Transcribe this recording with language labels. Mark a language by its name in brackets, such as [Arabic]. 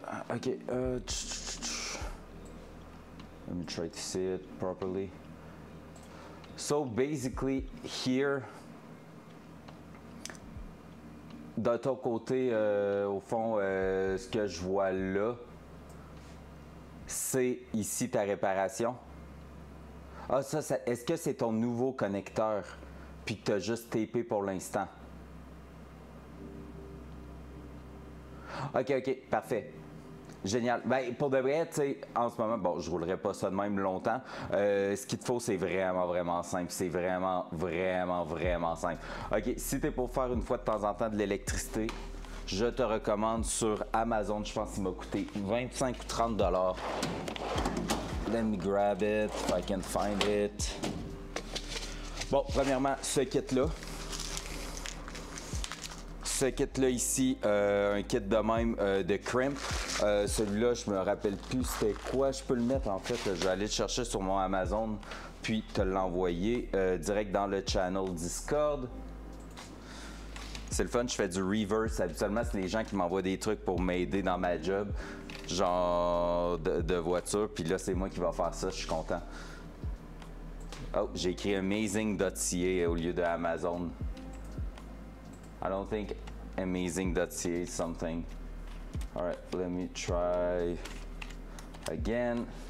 [English] Okay, let me try to say it properly. So basically here, [French] de ton côté, au fond, ce que je vois là, c'est ici ta réparation. Ah, est-ce que c'est ton nouveau connecteur, puis que tu as juste tapé pour l'instant? OK, parfait. Génial. Ben, pour de vrai, tu sais, en ce moment, bon, je roulerai pas ça de même longtemps. Ce qu'il te faut, c'est vraiment simple. C'est vraiment simple. OK, si tu es pour faire une fois de temps en temps de l'électricité, je te recommande sur Amazon, je pense qu'il m'a coûté 25 ou 30 $. [English] Let me grab it, if I can find it. [French] Bon, premièrement, ce kit-là. Ce kit-là ici, un kit de même de crimp. Celui-là, je me rappelle plus c'était quoi. Je peux le mettre en fait. Je vais aller le chercher sur mon Amazon, puis te l'envoyer direct dans le channel Discord. C'est le fun, je fais du reverse. Habituellement, c'est les gens qui m'envoient des trucs pour m'aider dans ma job, genre de voiture. Puis là, c'est moi qui va faire ça. Je suis content. Oh, j'ai écrit amazing.ca au lieu de Amazon. [English] I don't think amazing.ca is something. All right, let me try again.